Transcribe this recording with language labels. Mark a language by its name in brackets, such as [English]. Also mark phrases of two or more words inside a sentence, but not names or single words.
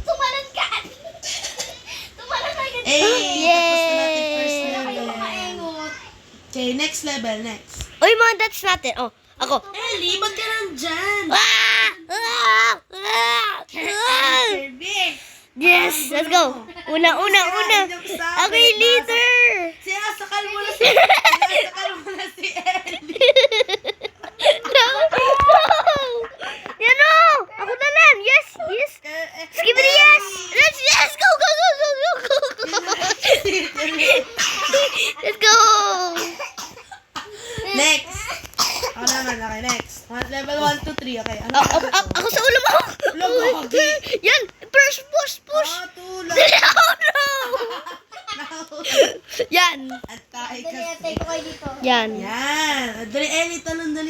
[Filipino] Paano kasi tumalon ka? Hey! Tapos na natin first Yay! [English] level. Okay, next level, next. [Filipino] Uy, mga that's natin. Oh, ako. Ellie, ba't ka nandyan? Kirby! [English] Yes, let's go. Una. Okay, leader. [Filipino] Sinasakal mo na si Ellie. No. Yan o. Ako na lang. [English] Yes. Skip it, yes. Let's go. Let's go. Next! [Filipino] Ako naman, [English] okay, next. Level 1 to 3, okay. Ano? [Filipino] Ako sa ulo mo. Lagi. Yan. Push. Ah, tulad. [English] Oh, no. Yan. [Filipino] Atay Dali, kasi. atay ko kayo dito. Yan. Yan. Dali, Ellie, talon, dali.